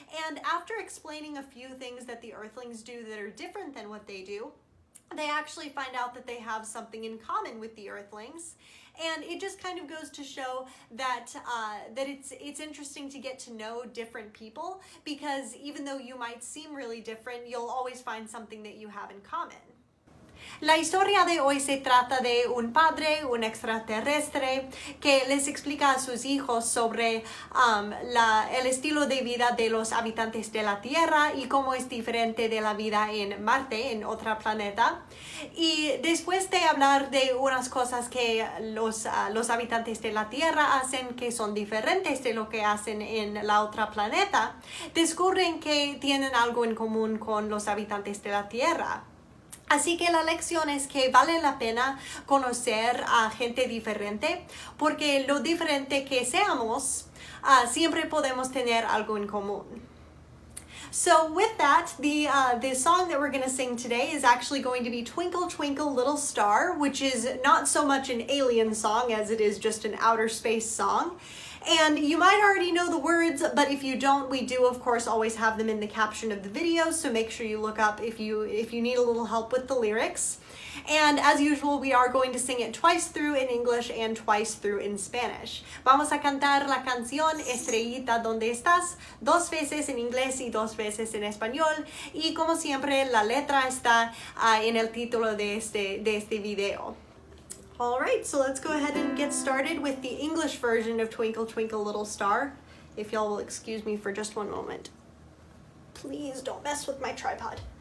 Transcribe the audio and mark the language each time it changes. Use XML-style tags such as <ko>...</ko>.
<en>And after explaining a few things that the Earthlings do that are different than what they do, they actually find out that they have something in common with the Earthlings. And it just kind of goes to show that that it's interesting to get to know different people, because even though you might seem really different, you'll always find something that you have in common.</en> <es>La historia de hoy se trata de un padre, un extraterrestre, que les explica a sus hijos sobre el estilo de vida de los habitantes de la Tierra y cómo es diferente de la vida en Marte, en otro planeta. Y después de hablar de unas cosas que los habitantes de la Tierra hacen que son diferentes de lo que hacen en la otra planeta, descubren que tienen algo en común con los habitantes de la Tierra. Así que la lección es que vale la pena conocer a gente diferente, porque lo diferente que seamos, siempre podemos tener algo en común.</es> <en>So with that, the song that we're going to sing today is actually going to be Twinkle, Twinkle, Little Star, which is not so much an alien song as it is just an outer space song. And you might already know the words, but if you don't, we do of course always have them in the caption of the video, so make sure you look up if you need a little help with the lyrics. And as usual, we are going to sing it twice through in English and twice through in Spanish.</en> <es>Vamos a cantar la canción Estrellita, ¿dónde estás? 2 veces en inglés y 2 veces en español. Y como siempre, la letra está en el título de este video.</es> <en>Alright, so let's go ahead and get started with the English version of Twinkle, Twinkle, Little Star. If y'all will excuse me for just one moment. Please don't mess with my tripod.</en>